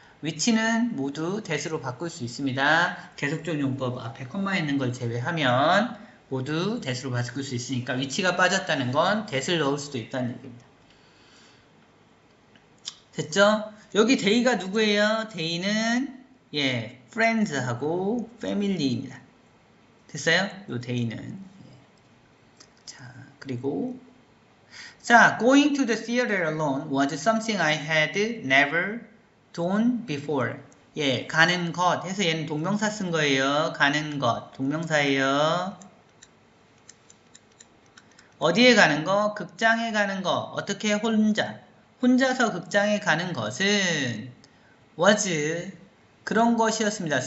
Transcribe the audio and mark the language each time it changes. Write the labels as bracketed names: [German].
[Korean] 위치는 모두 that으로 바꿀 수 있습니다. 계속적 용법 앞에 콤마 있는 걸 제외하면 모두 that으로 바꿀 수 있으니까 위치가 빠졌다는 건 that을 넣을 수도 있다는 얘기입니다. 됐죠? 여기 day가 누구예요? day는 friends하고 family입니다. 됐어요? 요 day는 자, 그리고 자, [English] going to the theater alone was something I had never done before. [Korean] 예, 가는 것 해서 얘는 동명사 쓴 거예요. 가는 것, 동명사예요. 어디에 가는 거? 극장에 가는 거. 어떻게 혼자서 극장에 가는 것은 was 그런 것이었습니다.